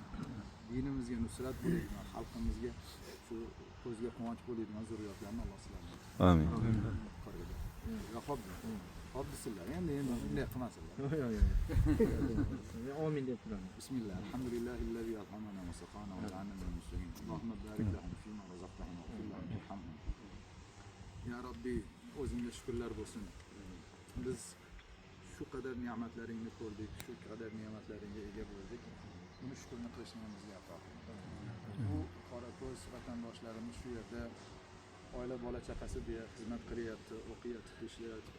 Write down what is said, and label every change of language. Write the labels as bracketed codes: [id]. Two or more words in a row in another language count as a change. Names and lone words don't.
[uz] Dinimizga nusrat bo'ladigan, xalqimizga shu ko'zga quvonch bo'ladigan zurriyotlarni Alloh sizlarga. Amin. Yo'q, hop sizlar. Endi bunday qilmasinlar. Amin deb turamiz. [ar] بسم الله. الحمد لله الذي أطعمنا وسقانا وجعلنا من المسلمين. اللهم بارك لهم فيما رزقتهم وقل لهم ارحمهم. [uz] Ya Rabbi, o'zingga shukrlar bo'lsin. Biz shu qadar ne'matlaringni ko'rdik, shu qadar ne'matlaringga ega bo'ldik. Buni shukrni qilishni bizga ato qil. Bu qorako'z vatandoshlarimiz shu yerda oila bola chaqasi bilan xizmat qilyapti, o'qiyapti, ishlayapti.